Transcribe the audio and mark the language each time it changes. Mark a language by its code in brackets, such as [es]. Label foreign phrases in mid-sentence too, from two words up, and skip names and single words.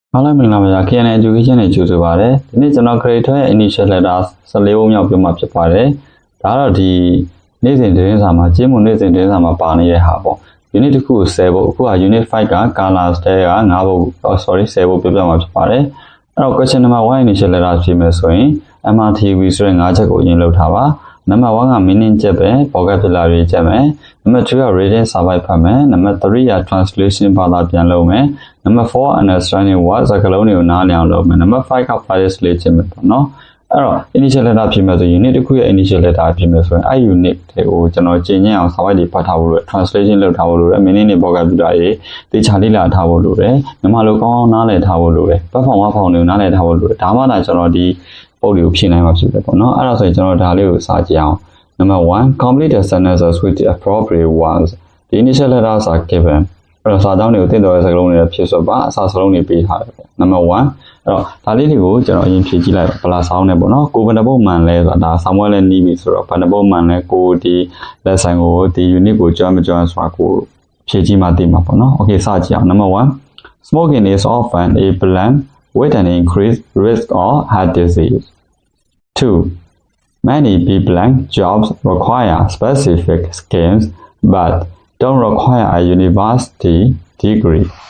[my] အားလုံးမင်္ဂလာပါ KN Education နဲ့ကြိုဆိုပါရစေ။ဒီနေ့ကျွန်တော် grade 12ရဲ့ [en] initial letter [my] 14ပုံမြောက်ပြမှာဖြစ်ပါတယ်။ဒါကတော့ဒီနေ့စဉ်သတင်းစာမှာကျင်းမှုနေ့စဉ်သတင်းစာမှာပါနေတဲ့ဟာပေါ့။ unit တစ်ခုကို10ပုံအခုက unit 5က colors တဲက9ပုံ10ပုံပြပြမှာဖြစ်ပါတယ်။အဲ့တော့ [en] question number 1 initial letter [my] ဖြစ်မယ်ဆိုရင် MRTV ဆိုတဲ့5ချက်ကိုအရင်လုပ်ထားပါ။ number 1က meaning ချက်ပဲ vocabulary ချက်မယ်။ number 2က [en] reading survey [my] ဖတ်မယ်။ number 3က translation ဘာသာပြန်လုပ်မယ်။ number 4 [en] understanding what [my] စကားလုံးတွေကိုနားလည်အောင်လုပ်မယ်။ number 5က phrase လေးချက်မယ်ပေါ့နော်။အဲ့တော့ [en] initial letter [my] ဖြစ်မယ်ဆို unit တစ်ခုရဲ့ [en] initial letter [my] ဖြစ်မယ်ဆိုရင်အဲ့ unit တွေကိုကျွန်တော်ကျင့်ကြံအောင်စာပိုက်တွေဖတ်ထားဖို့လိုတယ် translation လုပ်ထားဖို့လိုတယ် meaning တွေ vocabulary တွေသေချာလေ့လာထားဖို့လိုတယ်။မြန်မာလိုကောင်းအောင်နားလည်ထားဖို့လိုတယ်။ပတ်ဖောင်ဝါဖောင်တွေကိုနားလည်ထားဖို့လိုတယ်။ဒါမှသာကျွန်တော်ဒီပုံတွေကိုဖြည့်နိုင်မှာဖြစ်တယ်ပေါ့နော်။အဲ့ဒါဆိုရင်ကျွန်တော်ဒါလေးကိုစာကြည့်အောင် [en] Number 1 complete the sentences with the appropriate ones. The initial letters are given. [my] အဲ့တော့စာကြောင်းတွေကိုသိတဲ့စကားလုံးတွေဖြည့်ဆိုပါအစာစလုံးတွေပေးထားတယ်ပေါ့ Number 1အဲ့တော့ဒါလေးတွေကိုကျွန်တော်အရင်ဖြည့်ကြည့်လိုက်ဗလာဆောင်းနေပေါ့နော်ကိုဘယ်နှပုတ်မှန်လဲဆိုတာဒါဆောင်းပွဲလဲနီးပြီဆိုတော့ဘယ်နှပုတ်မှန်လဲကိုဒီ lesson ကိုဒီ unit ကိုjoin မ join ဆိုတာကိုဖြည့်ကြည့်မှသိမှာပေါ့နော် Okay စကြည့်အောင် Number 1 [en] Smoking is often a blank with an increased risk of heart disease. 2Many B-blank jobs require specific skills but don't require a university degree.